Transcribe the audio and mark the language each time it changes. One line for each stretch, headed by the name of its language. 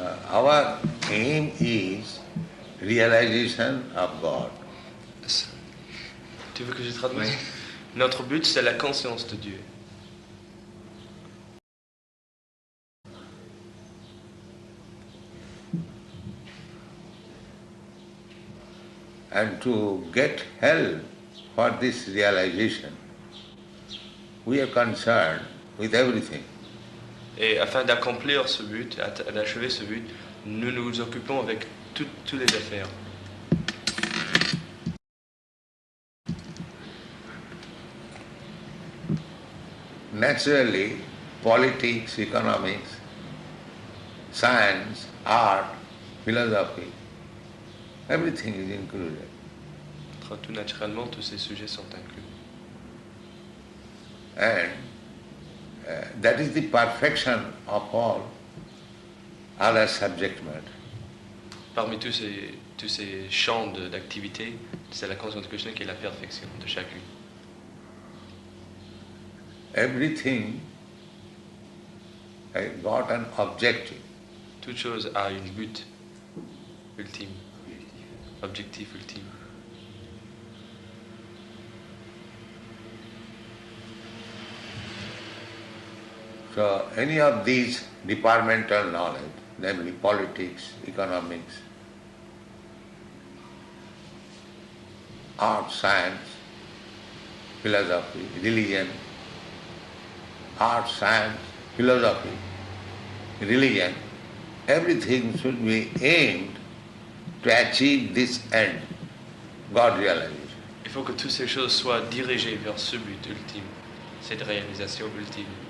English: Our aim is realization of God.
French: Tu veux que je traduise? Oui. Notre but, c'est la conscience de Dieu.
English: And to get help for this realization, we are concerned with everything.
French: Et afin d'accomplir ce but, d'achever ce but, nous nous occupons avec toutes les affaires.
English: Naturally, politics, economics, science, art, philosophy, everything is included.
French: Tout naturellement, tous ces sujets sont inclus.
English: And that is the perfection of all other subject matter.
French: Parmi tous ces champs d'activité, c'est la conscience de Krishna qui est la perfection de chacune.
English: Everything has got an objective.
French: Toute chose a une but ultime, objectif ultime.
English: So any of these departmental knowledge, namely politics, economics, art, science, philosophy, religion, art, science, philosophy, religion, everything should be aimed to achieve this end, God realization.
French: Il faut que toutes ces choses soient dirigées vers ce but ultime, cette réalisation ultime.